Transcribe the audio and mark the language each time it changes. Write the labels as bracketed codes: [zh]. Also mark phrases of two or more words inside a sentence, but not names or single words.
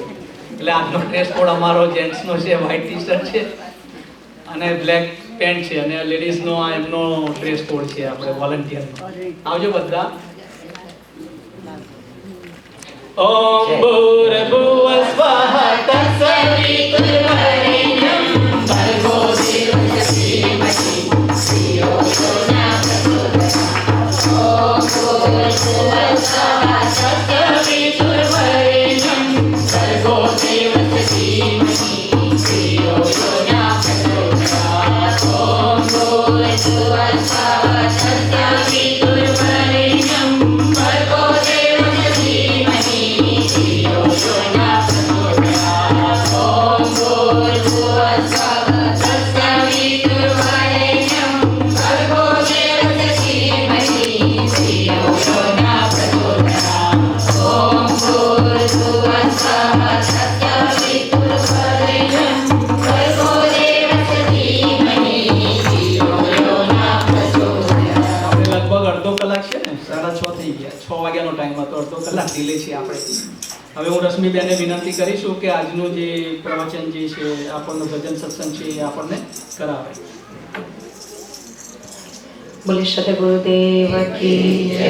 [gu] એટલે આજનો ડ્રેસ કોડ અમારો જેન્ટ્સનો છે, વ્હાઈટ ટી-શર્ટ છે અને બ્લેક પેન્ટ છે, અને લેડીઝનો આ એમનો ડ્રેસ કોડ છે આપણે વોલન્ટિયરનો. આવજો બધા. [sa] ओम भूर्भुवः स्वाह तत्सवितुर्वरेण्यं भर्गो देवस्य धीमहि धियो यो न प्रचोदयात्. ओम भूर्भुवः स्वाह तत्सवितुर्वरेण्यं भर्गो देवस्य धीमहि धियो यो न प्रचोदयात्. ओम भूर्भुवः स्वाह तत्सवितुर्वरेण्यं भर्गो देवस्य धीमहि धियो यो न प्रचोदयात्. ओम भूर्भुवः स्वाह तत्सवितुर्वरेण्यं भर्गो देवस्य धीमहि धियो यो न प्रचोदयात्. ओम भूर्भुवः स्वाह तत्सवितुर्वरेण्यं भर्गो देवस्य धीमहि धियो यो न प्रचोदयात्. [gu] આપણે લગભગ અડધો કલાક છે ને, 6:30 થઈ ગયા. 6 વાગ્યાનો ટાઈમ હતો, અડધો કલાક ડીલે છે આપણે. હવે હું રશ્મિબેનને વિનંતી કરીશું કે આજનું જે પ્રવચન જે છે આપણનો ભજન સત્સંગ છે એ આપણને કરાવે. [hi] बोले सदगुरुदेव की जय.